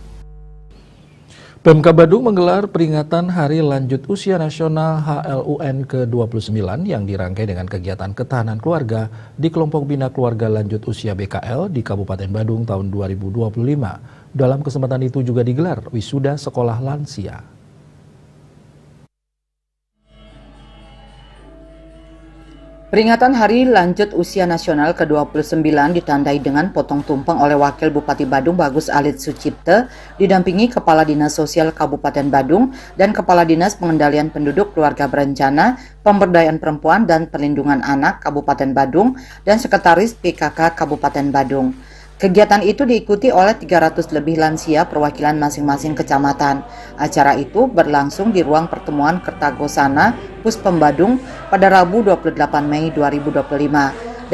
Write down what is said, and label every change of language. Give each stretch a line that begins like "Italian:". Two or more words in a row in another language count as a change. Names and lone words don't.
Indonesian: Pemkab Badung menggelar peringatan Hari Lanjut Usia Nasional HLUN ke-29 yang dirangkai dengan kegiatan ketahanan keluarga di kelompok Bina Keluarga Lanjut Usia BKL di Kabupaten Badung tahun 2025. Dalam kesempatan itu juga digelar wisuda sekolah lansia. Peringatan Hari Lanjut Usia Nasional ke-29 ditandai dengan potong tumpeng oleh Wakil Bupati Badung Bagus Alit Sucipte, didampingi Kepala Dinas Sosial Kabupaten Badung dan Kepala Dinas Pengendalian Penduduk Keluarga Berencana, Pemberdayaan Perempuan dan Perlindungan Anak Kabupaten Badung dan Sekretaris PKK Kabupaten Badung. Kegiatan itu diikuti oleh 300 lebih lansia perwakilan masing-masing kecamatan. Acara itu berlangsung di ruang pertemuan Kertagosana, Puspem Badung pada Rabu 28 Mei 2025.